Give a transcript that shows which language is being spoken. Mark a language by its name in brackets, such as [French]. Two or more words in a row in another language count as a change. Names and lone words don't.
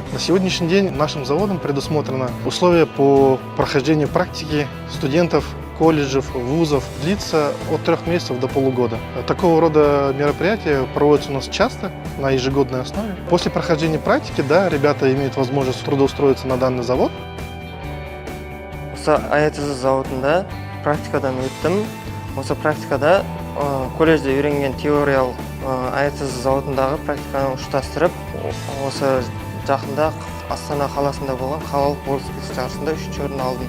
[Russian] На сегодняшний день нашим заводом предусмотрено условия по прохождению практики студентов колледжев, вузов, длится от 3 месяцев до полугода. Такого рода мероприятия проводятся у нас часто, на ежегодной основе. После прохождения практики, да, ребята имеют возможность трудоустроиться на данный завод. [Kazakh] АЭТЗ заводында практикадан өттім. Осы практикада колледжде үйренген теориялық АЭТЗ заводындағы практиканы ұштастырып, осы жақында Астана қаласында болған қалалық болыс жарысында 3-ші орын алдым.